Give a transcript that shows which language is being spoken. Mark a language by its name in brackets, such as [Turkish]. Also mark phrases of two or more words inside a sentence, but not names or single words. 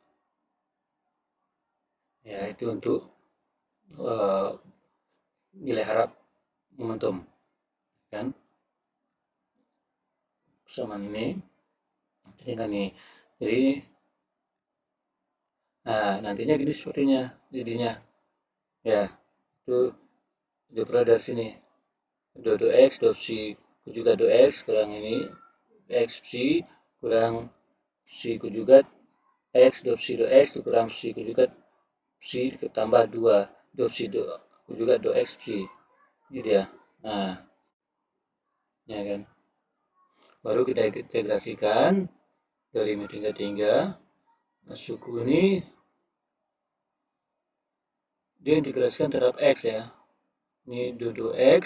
[Indonesian] Ya, itu untuk nilai harap momentum, kan? Persamaan ini dengan ini. Jadi nah, nantinya gini sepertinya jadinya. Ya, itu diperoleh dari sini. Do x, do psi juga do x kurang ini x psi kurang psi conjugate x do psi do x kurang psi conjugate psi tambah 2 do psi do conjugate do x psi. gitu ya. Nah, ya kan. Baru kita integrasikan dari min tinggal. Nah, suku ini dia integrasikan terhadap X ya. Ini dua X.